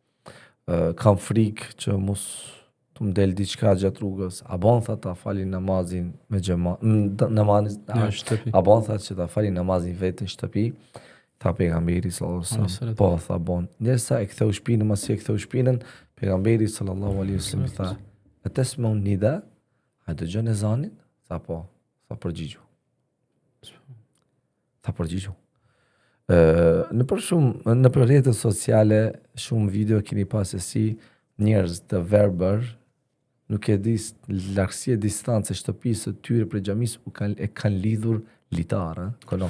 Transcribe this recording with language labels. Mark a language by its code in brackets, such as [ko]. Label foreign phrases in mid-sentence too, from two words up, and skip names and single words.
[sq] Kam frikë që mos të më del diçka gjatë rrugës. A bon tha ta fali namazin me xhamat, a bon tha që ta fali namazin vetë në shtëpi. Tha pejgamberi [ar] صلى الله عليه وسلم, [sq] po tha bon. Ndërsa e ktheu shpinën, masi e ktheu shpinën, pejgamberi [ar] صلى الله عليه وسلم [sq] tha, [ar] "أتسمع النداء?" [sq] A dëgjon ezanin? Tha po, tha përgjigju. Tha përgjigju. Në për rrjetet sociale, shumë video keni pasë si njerëz të verbër, nuk e di largësia e distancës shtëpisë së tyre për xhamisë e kanë lidhur litarë, konop.